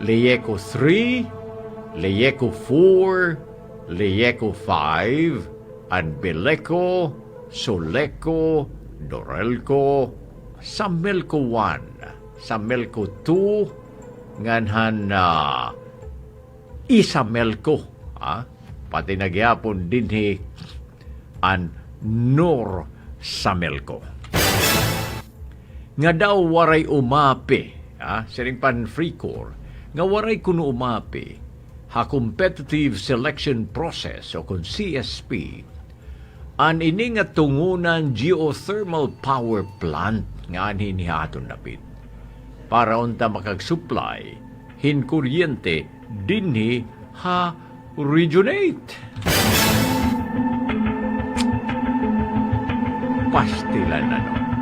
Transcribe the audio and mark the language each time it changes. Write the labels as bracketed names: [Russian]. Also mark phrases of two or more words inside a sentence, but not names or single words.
[Waray] Leyeco 3, Leyeco 4, Leyeco 5, and Beleco, Soleco, Dorelco, Samelco 1, Samelco 2, nganhan Isamelco, pati nagyapon dinhi an Nor Samelco. Nga daw waray umapi, siring pan free core, nga waray kuno umapi, ha [English] competitive selection process [Waray] o kung CSP an ini nga tungunan [English] geothermal power plant [Waray] nga anhin haton napit para unta makag-supply hin kuryente dinhi ha originate. Pastilan na no.